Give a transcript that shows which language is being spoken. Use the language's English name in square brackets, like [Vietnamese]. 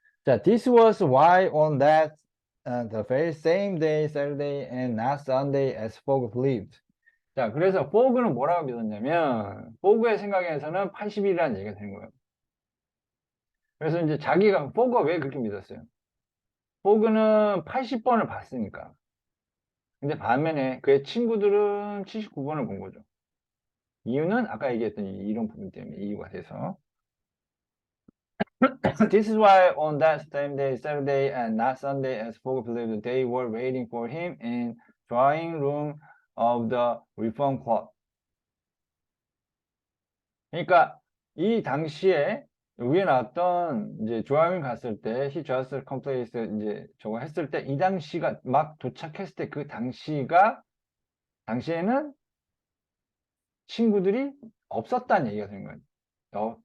[English] 자, this was why on that the very same day, Saturday and not Sunday as Fogg believed. [Korean] 자, 그래서 포그는 뭐라고 믿었냐면 포그의 생각에서는 80일이라는 얘기가 되는 거예요. 그래서 이제 자기가 포그가 왜 그렇게 믿었어요? 포그는 80번을 봤으니까. 근데 반면에 그의 친구들은 79번을 본 거죠. 이유는 아까 얘기했던 이런 부분 때문에 이유가 돼서. [English] This is why on that same day, Saturday and not Sunday, as Fogg believed they were waiting for him in drawing room of the Reform Club. [Korean] 그러니까 이 당시에 위에 나왔던 이제 조아민 갔을 때 [English] he just complaced [Korean] 이제 저거 했을 때 이 당시가 막 도착했을 때 그 당시에는 친구들이 없었다는 얘기가 되는 거예요.